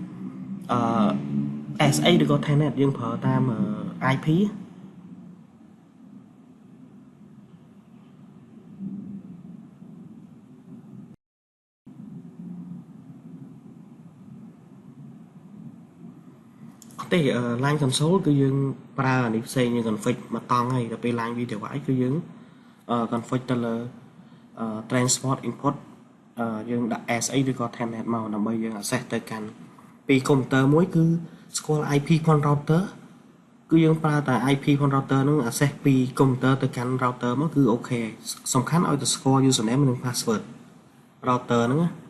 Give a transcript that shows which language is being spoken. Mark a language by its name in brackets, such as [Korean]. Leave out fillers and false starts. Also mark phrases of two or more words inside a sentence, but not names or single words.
[Khmer] SA ឬក៏ Telnet យើងប្រើតាម IP ទេ [English] line console [Khmer] គឺយើងប្រើអានេះផ្សេងយើង config មកតង់ ហើយដល់ពេល [English] line video device [Khmer] គឺយើង config ទៅលើ [English] transport input [Khmer] យើងដាក់ SA ឬក៏ Telnet មកដើម្បីយើង access ទៅកាន់ពីកុំព្យូទ័រមួយគឺស្គាល់ IP ផង router គឺយើងប្រើតែ IP ផង router ហ្នឹង access ពីកុំព្យូទ័រទៅកាន់ router មកគឺអូខេសំខាន់ឲ្យតែស្គាល់ [English] username និង password router [Khmer] ហ្នឹងណា